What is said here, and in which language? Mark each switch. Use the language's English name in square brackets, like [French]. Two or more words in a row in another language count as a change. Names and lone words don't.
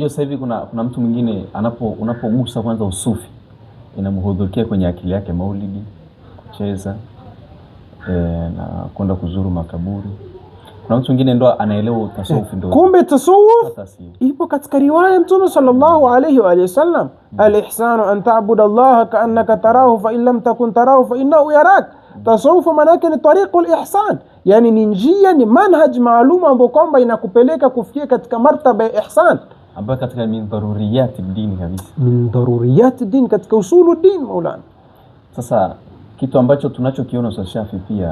[Swahili] Unajua sasa hivi kuna mtu mwingine unapogusa kwanza usufi, inamhudhukia kwenye akili yake maulidi, kucheza na kwenda kuzuru makaburi. Kuna mtu mwingine ndo anaelewa tasawuf ndo. Kumbe tasawuf ipo katika riwaya Mtume [Arabic] صلى الله عليه وسلم, الإحسان أن تعبد الله كأنك تراه فإن لم تكن تراه فإنه يراك. [Swahili] Tasawuf maana yake ni [Arabic] طريق الإحسان, [Swahili] yani ni njia, ni manhaj maalum ambayo kwamba inakupeleka kufikia katika martaba ya ihsan, ambayo katika [Arabic] من ضروريات الدين [Swahili] kabisa, [Arabic] من ضروريات الدين, [Swahili] katika [Arabic] أصول دين مولانا. [Swahili] Sasa kitu ambacho tunachokiona Ustadh Shafi pia